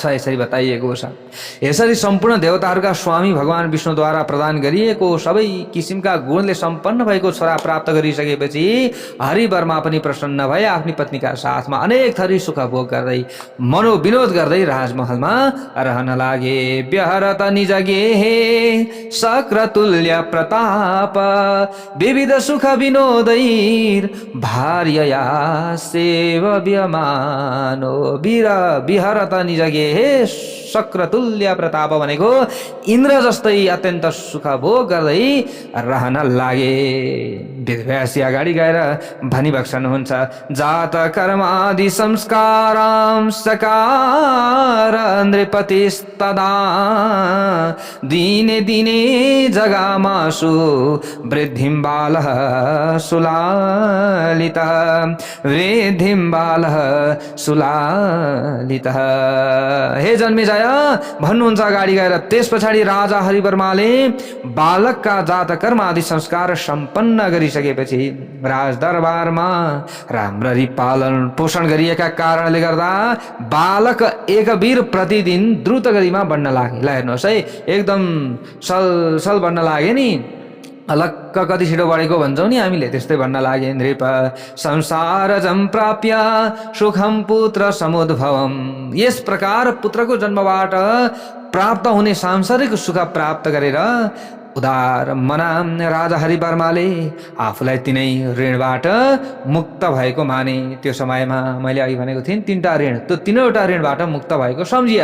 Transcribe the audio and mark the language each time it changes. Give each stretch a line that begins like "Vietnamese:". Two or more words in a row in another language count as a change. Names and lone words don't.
Nepali: यसरी बताइएको छ। यसरी सम्पूर्ण देवताहरूका स्वामी भगवान विष्णुद्वारा प्रदान गरिएको सबै किसिमका गुणले सम्पन्न भएको छोरा प्राप्त गरिसकेपछि हरिवर्मा पनि प्रसन्न भए। आफ्नी पत्नीका साथमा अनेक थरी सुख भोग गर्दै मनोविनोद गर्दै राजमहलमा रहन लागे।
Sanskrit: व्यहरत निज गेहे शक्रतुल्य प्रताप विविध सुख विनोदैर भार्यया सेव्यमानो। विहरत निज गेहे शक्रतुल्य प्रताप
Nepali: भनेको इन्द्र जस्तै अत्यन्त सुख भोग गर्दै रहन लागे। वेदव्यासी अगाडि गएर भनिबक्सनुहुन्छ,
Sanskrit: जात कर्मादि संस्कारां सकार नृपतिस्तदा दिने दिने जगामासु वृद्धिं बालः सुलालितः। वृद्धिं बालः सुलालितः।
Nepali: हे जन्मेजय भन्नुहुन्छ अगाडि गएर। त्यस पछाडि राजा हरिवर्माले बालकका जात कर्म आदि संस्कार सम्पन्न गरिसकेपछि राजदरबारमा राम्ररी पालन पोषण गरिएका कारणले गर्दा बालक एकवीर प्रतिदिन द्रुत गतिमा बढ्न लागे। ल हेर्नुहोस् है, एकदम सल बढ्न लागे नि। अलक्क कति छिटो बढेको भन्छौँ नि हामीले, त्यस्तै भन्न लागे।
Sanskrit: नृप संसार सम्प्राप्य सुखम पुत्र समुद्भवम।
Nepali: यस प्रकार पुत्रको जन्मबाट प्राप्त हुने सांसारिक सुख प्राप्त गरेर उदार मना राजा हरिवर्माले आफूलाई तिनै ऋणबाट मुक्त भएको माने। त्यो समयमा मैले अघि भनेको थिएँ 3टा ऋण, त्यो 3वटा ऋणबाट मुक्त भएको सम्झिए।